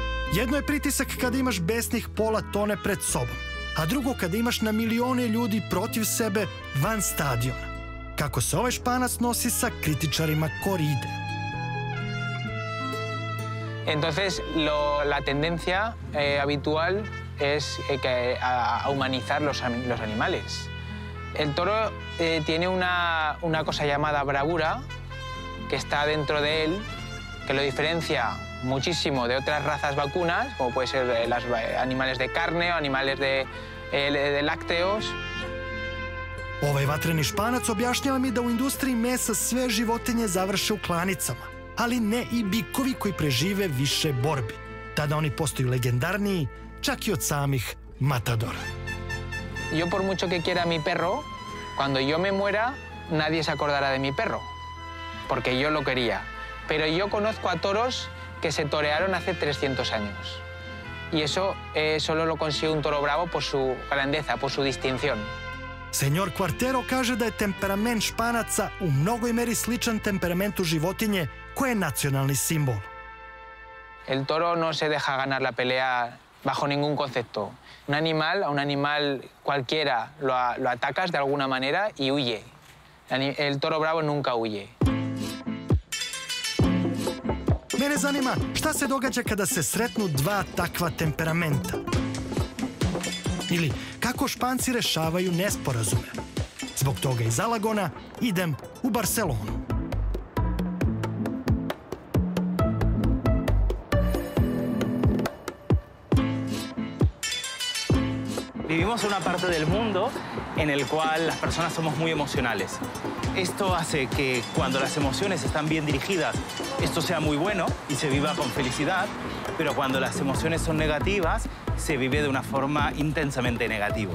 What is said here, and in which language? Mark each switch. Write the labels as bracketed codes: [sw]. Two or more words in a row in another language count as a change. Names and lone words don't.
[sr] Jedno je pritisak kada imaš besnih pola tone pred sobom, a drugo kada imaš na milione ljudi protiv sebe van stadiona. Kako se ovaj Španac nosi sa kritičarima koride? [es] Entonces, la tendencia habitual es a humanizar los animales. El toro tiene una cosa llamada bravura que está dentro de él, que lo diferencia muchísimo de otras razas vacunas, como puede ser animales de carne o animales de lácteos. [sr] Ovaj vatreni Španac objašnjava mi da u industriji mesa sve životinje završe u klanicama, ali ne i bikovi koji prežive više borbi. Tada oni postaju legendarniji, čak i od samih matadora. [es] Yo por mucho que quiera a mi perro, cuando yo me muera, nadie se acordará de mi perro, porque yo lo quería. Pero yo conozco a toros que se torearon hace 300 años. Y eso solo lo consigue un toro bravo por su grandeza, por su distinción. [sr] Senjor Quartero kaže da je temperament Španaca u mnogoj meri sličan temperamentu životinje koja je nacionalni simbol. [es] El toro no se deja ganar la pelea bajo ningún concepto. A un animal cualquiera lo atacas de alguna manera y huye. El toro bravo nunca huye. [sr] Mene zanima šta se događa kada se sretnu dva takva temperamenta. Ili kako Španci rešavaju nesporazume. Zbog toga iz Alagona idem u Barcelonu. [es] Vivimos en una parte del mundo en el cual las personas somos muy emocionales. Esto hace que cuando las emociones están bien dirigidas, esto sea muy bueno y se viva con felicidad, pero cuando las emociones son negativas, se vive de una forma intensamente negativa.